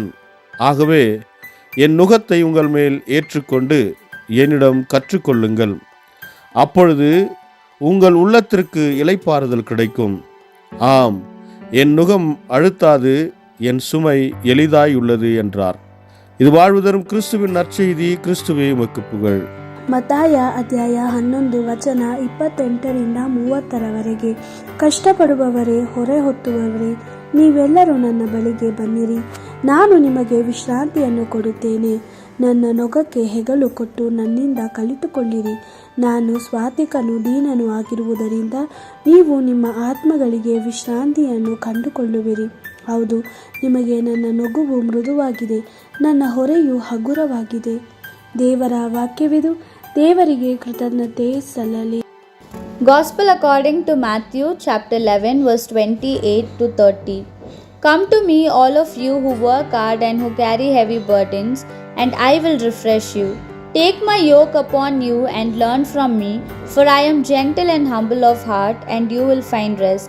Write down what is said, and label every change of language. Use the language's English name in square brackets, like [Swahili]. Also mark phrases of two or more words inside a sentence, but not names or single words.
[Tamil] ஆகவே என் நுகத்தை உங்கள் மேல் ஏற்றுக்கொண்டு என்னிடம் கற்றுக்கொள்ளுங்கள். அப்பொழுது உங்கள் உள்ளத்திற்கு இளைப்பாறுதல் கிடைக்கும். ஆம், என் நுகம் அழுத்தாது, என் சுமை எளிதாயுள்ளது என்றார். இது வாழ்வு தரும் கிறிஸ்துவின் நற்செய்தி. கிறிஸ்துவே உமக்கு புகழ். [Kannada] ಮತ್ತಾಯ ಅಧ್ಯಾಯ 11 ವಚನ 28ರಿಂದ 30ರವರೆಗೆ. ಕಷ್ಟಪಡುವವರೇ, ಹೊರೆ ಹೊತ್ತುವವರೇ, ನೀವೆಲ್ಲರೂ ನನ್ನ ಬಳಿಗೆ ಬನ್ನಿರಿ, ನಾನು ನಿಮಗೆ ವಿಶ್ರಾಂತಿಯನ್ನು ಕೊಡುತ್ತೇನೆ. ನನ್ನ ನೊಗಕ್ಕೆ ಹೆಗಲು ಕೊಟ್ಟು ನನ್ನಿಂದ ಕಲಿತುಕೊಳ್ಳಿರಿ. ನಾನು ಸ್ವಾತಿಕನೂ ದೀನನೂ ಆಗಿರುವುದರಿಂದ ನೀವು ನಿಮ್ಮ ಆತ್ಮಗಳಿಗೆ ವಿಶ್ರಾಂತಿಯನ್ನು ಕಂಡುಕೊಳ್ಳುವಿರಿ. ಹೌದು, ನಿಮಗೆ ನನ್ನ ನೊಗವು ಮೃದುವಾಗಿದೆ, ನನ್ನ ಹೊರೆಯು ಹಗುರವಾಗಿದೆ. ದೇವರ ವಾಕ್ಯವಿದು. ದೇವರಿಗೆ ಕೃತಜ್ಞತೆ ಸಲ್ಲಲಿ. [English] Gospel according to Matthew chapter 11 verse 28 to 30. Come to me, all of you who work hard and who carry heavy burdens, and I will refresh you. Take my yoke upon you and learn from me, for I am gentle and humble of heart, and you will find rest.